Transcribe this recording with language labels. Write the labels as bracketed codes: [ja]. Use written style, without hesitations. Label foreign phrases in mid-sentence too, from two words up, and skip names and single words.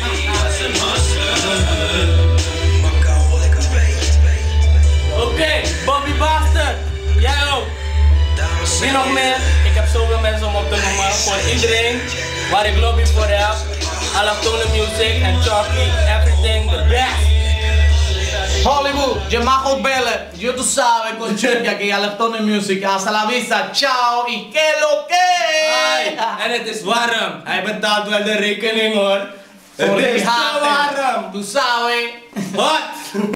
[nl] Oké, Bobby Bastard. Jij ook. Wie nog meer? Ik heb zoveel mensen om op te noemen. Voor iedereen waar ik lobby voor heb. Allochtone Music en Chucky. [en] Everything the best. [nl] Hollywood, je mag ook bellen. [es] Yo tú sabes con Chucky aquí, Allochtone Music. Hasta la vista, ciao y que lo que! [nl] En het is warm. Hij betaalt wel de rekening hoor. Het is te warm. [es] Tú sabes. [en] Hot.